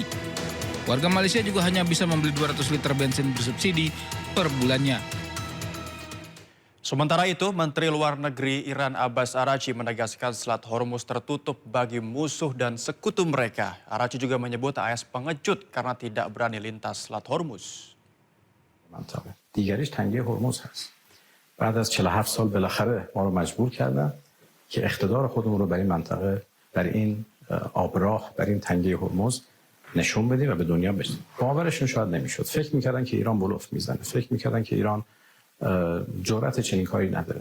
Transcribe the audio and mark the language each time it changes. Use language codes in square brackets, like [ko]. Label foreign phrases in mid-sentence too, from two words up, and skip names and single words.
[id] Warga Malaysia juga hanya bisa membeli 200 liter bensin bersubsidi per bulannya. Sementara itu, Menteri Luar Negeri Iran Abbas Araghchi menegaskan Selat Hormuz tertutup bagi musuh dan sekutu mereka. Araghchi juga menyebut AS pengecut karena tidak berani lintas Selat Hormuz. [fa] دیگریش تنگه هرمز هست. بعد از 47 سال بالاخره ما رو مجبور کردن که اقتدار خودمون رو بر این منطقه، بر این آبراه، بر این تنگه هرمز نشون بدیم و به دنیا بدیم. باورشون شاید نمیشد. فکر میکردن که ایران بلوف میزنه. فکر میکردن که ایران جرأت چنین کاری نداره.